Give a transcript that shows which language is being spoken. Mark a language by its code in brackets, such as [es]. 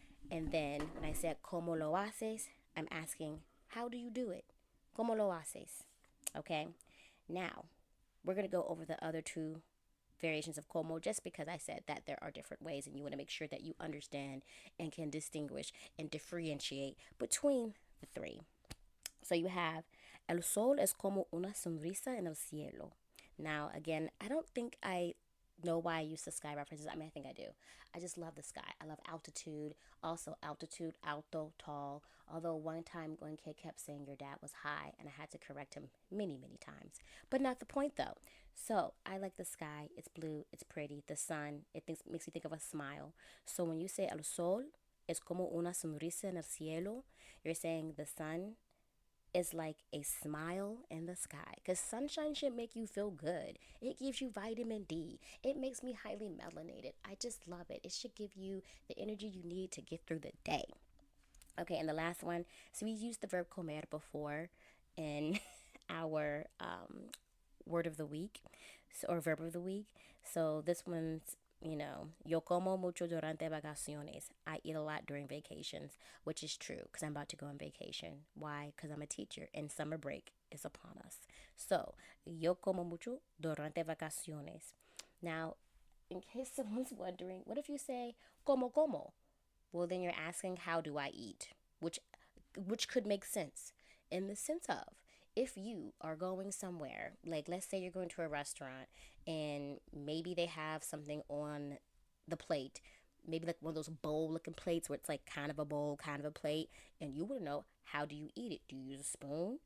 [en] And then when I said [es] como lo haces, [en] I'm asking, how do you do it? [es] Como lo haces? [en] Okay, now we're going to go over the other two variations of como just because I said that there are different ways and you want to make sure that you understand and can distinguish and differentiate between the three. So you have [es] el sol es como una sonrisa en el cielo. [en] Now, again, I don't think I know why I use the sky references. I mean, I think I do. I just love the sky. I love altitude. Also, altitude, alto, tall. Although one time one kid kept saying your dad was high, and I had to correct him many, many times. But not the point, though. So I like the sky. It's blue. It's pretty. The sun. Makes me think of a smile. So when you say [es] el sol es como una sonrisa en el cielo, [en] you're saying the sun is like a smile in the sky, because sunshine should make you feel good. It gives you vitamin D. It makes me highly melanated. I just love it. It should give you the energy you need to get through the day. Okay, and the last one. So we used the verb comer before in our word of the week, or verb of the week. So this one's, [es] yo como mucho durante vacaciones. [en] I eat a lot during vacations, which is true because I'm about to go on vacation. Why? Because I'm a teacher and summer break is upon us. [es] So, yo como mucho durante vacaciones. [en] Now, in case someone's wondering, what if you say como? Well, then you're asking, how do I eat? Which could make sense in the sense of, if you are going somewhere, like let's say you're going to a restaurant and maybe they have something on the plate, maybe like one of those bowl looking plates where it's like kind of a bowl, kind of a plate, and you want to know, how do you eat it? Do you use a spoon?